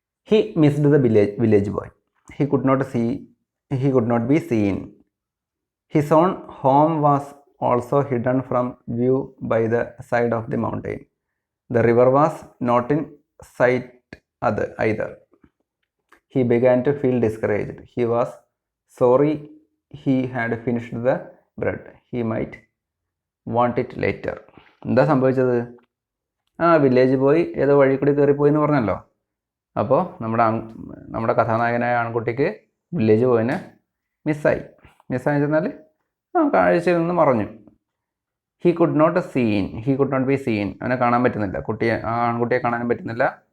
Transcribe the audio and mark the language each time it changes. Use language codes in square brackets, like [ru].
[en] He missed the village boy. He could not be seen. His own home was also hidden from view by the side of the mountain. The river was not in sight either. He began to feel discouraged. He was sorry he had finished the bread. He might want it later. [ml] എന്താ സംഭവിച്ചത്? Village പോയി ഏതോ വഴി കൂടി കയറിപ്പോയി എന്ന് പറഞ്ഞല്ലോ. അപ്പോൾ നമ്മുടെ കഥാനായകനായ ആൺകുട്ടിക്ക് വില്ലേജ് പോയിന് മിസ്സായി ചെന്നാൽ കാഴ്ചയിൽ നിന്ന് മറഞ്ഞു. [en] He could not be seen. [ml] അവനെ കാണാൻ പറ്റുന്നില്ല, ആൺകുട്ടിയെ കാണാൻ പറ്റുന്നില്ല.